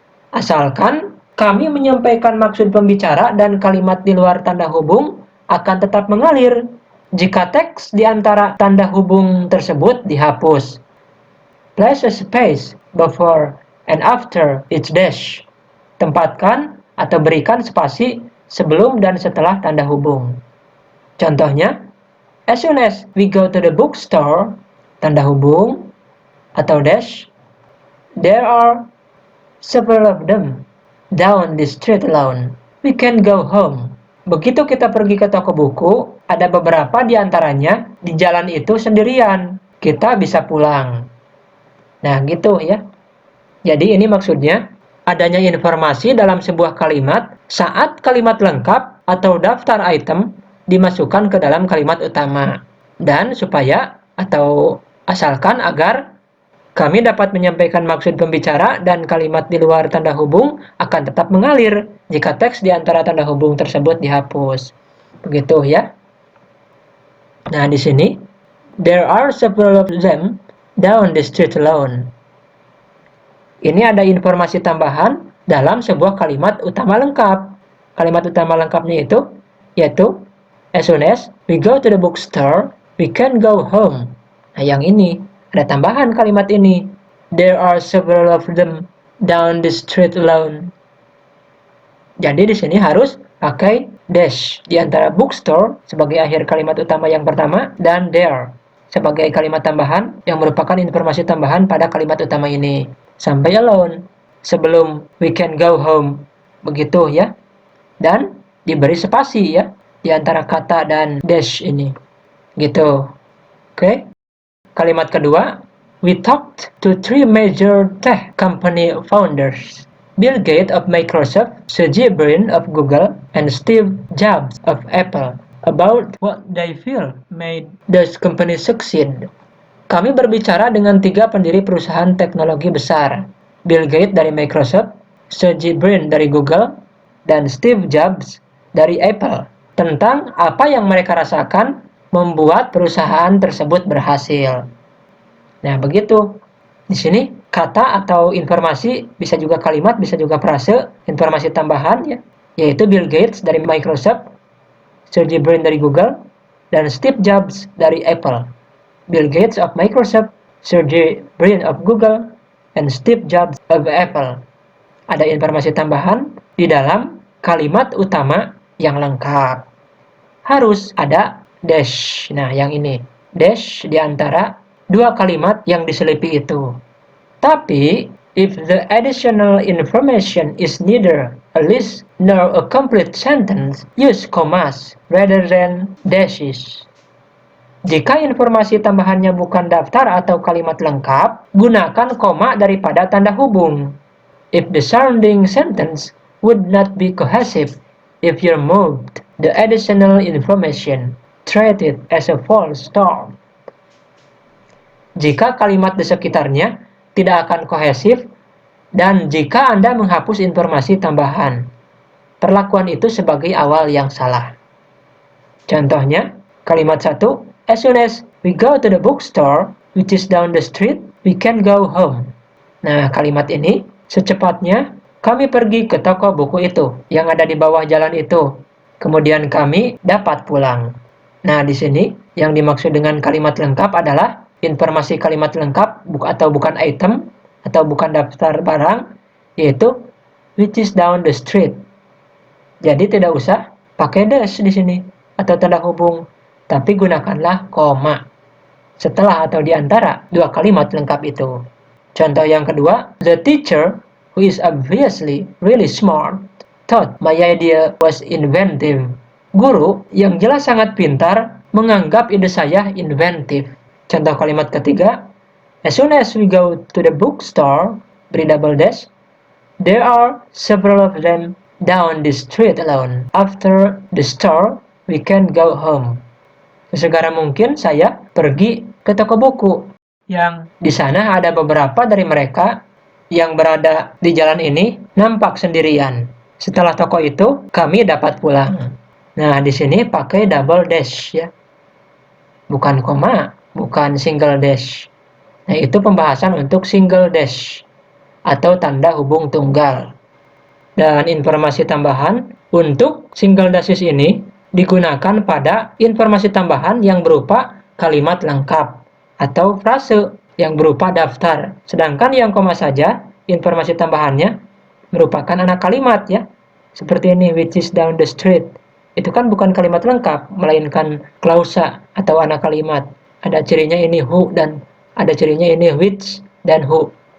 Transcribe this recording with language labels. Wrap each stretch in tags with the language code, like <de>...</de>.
<id>Asalkan kami menyampaikan maksud pembicara dan kalimat di luar tanda hubung akan tetap mengalir jika teks di antara tanda hubung tersebut dihapus.</id> <en>Place a space before and after each dash.</en> <id>Tempatkan atau berikan spasi sebelum dan setelah tanda hubung. Contohnya,</id> <en>as soon as we go to the bookstore,</en> <id>tanda hubung atau dash,</id> <en>there are several of them down the street alone. We can go home.</en> <id>Begitu kita pergi ke toko buku, ada beberapa di antaranya di jalan itu sendirian. Kita bisa pulang. Nah, gitu ya. Jadi ini maksudnya adanya informasi dalam sebuah kalimat saat kalimat lengkap atau daftar item dimasukkan ke dalam kalimat utama. Dan supaya atau asalkan agar kami dapat menyampaikan maksud pembicara dan kalimat di luar tanda hubung akan tetap mengalir jika teks di antara tanda hubung tersebut dihapus. Begitu ya. Nah, di sini</id> <en>there are several of them down the street alone.</en> <id>Ini ada informasi tambahan dalam sebuah kalimat utama lengkap. Kalimat utama lengkapnya itu yaitu</id> <en>as soon as we go to the bookstore, we can go home.</en> <id>Nah, yang ini ada tambahan kalimat ini.</id> <en>There are several of them down the street alone.</en> <id>Jadi di sini harus pakai dash di antara bookstore sebagai akhir kalimat utama yang pertama dan there sebagai kalimat tambahan yang merupakan informasi tambahan pada kalimat utama ini. Sampai alone sebelum</id> <en>we can go home.</en> <id>Begitu ya. Dan diberi spasi ya di antara kata dan dash ini. Gitu. Oke. Kalimat kedua,</id> <en>we talked to 3 major tech company founders. Bill Gates of Microsoft, Sergey Brin of Google, and Steve Jobs of Apple about what they feel made those companies succeed.</en> <id>Kami berbicara dengan 3 pendiri perusahaan teknologi besar, Bill Gates dari Microsoft, Sergey Brin dari Google, dan Steve Jobs dari Apple, tentang apa yang mereka rasakan membuat perusahaan tersebut berhasil. Nah, begitu. Di sini kata atau informasi bisa juga kalimat, bisa juga frase, informasi tambahan ya, yaitu Bill Gates dari Microsoft, Sergey Brin dari Google, dan Steve Jobs dari Apple.</id> <en>Bill Gates of Microsoft, Sergey Brin of Google, and Steve Jobs of Apple.</en> <id>Ada informasi tambahan di dalam kalimat utama yang lengkap. Harus ada dash. Nah, yang ini. Dash di antara 2 kalimat yang diselipi itu.</id> <en>Tapi, if the additional information is neither a list nor a complete sentence, use commas rather than dashes.</en> <id>Jika informasi tambahannya bukan daftar atau kalimat lengkap, gunakan koma daripada tanda hubung.</id> <en>If the surrounding sentence would not be cohesive if you removed the additional information, treat it as a false start.</en> <id>Jika kalimat di sekitarnya tidak akan kohesif dan jika Anda menghapus informasi tambahan, perlakuan itu sebagai awal yang salah. Contohnya, kalimat 1,</id> <en>as soon as we go to the bookstore, which is down the street, we can go home.</en> <id>Nah, kalimat ini secepatnya Kami pergi ke toko buku itu yang ada di bawah jalan itu. Kemudian kami dapat pulang. Nah, di sini yang dimaksud dengan kalimat lengkap adalah informasi kalimat lengkap atau bukan item atau bukan daftar barang, yaitu</id> <en>which is down the street.</en> <id>Jadi tidak usah pakai dash di sini atau tanda hubung, tapi gunakanlah koma setelah atau di antara dua kalimat lengkap itu. Contoh yang kedua,</id> <en>the teacher, who is obviously really smart, thought my idea was inventive.</en> <id>Guru yang jelas sangat pintar menganggap ide saya inventif. Contoh kalimat ketiga,</id> <en>as soon as we go to the bookstore,</en> <id>beri double dash,</id> <en>there are several of them down the street alone. After the store, we can go home.</en> <id>Sesegera mungkin saya pergi ke toko buku. Yang di sana ada beberapa dari mereka yang berada di jalan ini nampak sendirian. Setelah toko itu, kami dapat pulang. Nah, di sini pakai double dash ya. Bukan koma, bukan single dash. Nah, itu pembahasan untuk single dash atau tanda hubung tunggal. Dan informasi tambahan untuk single dashes ini digunakan pada informasi tambahan yang berupa kalimat lengkap atau frase yang berupa daftar. Sedangkan yang koma saja, informasi tambahannya merupakan anak kalimat ya. Seperti ini,</id> <en>which is down the street.</en> <id>Itu kan bukan kalimat lengkap, melainkan klausa atau anak kalimat. Ada cirinya ini who dan ada cirinya ini which dan who.</id>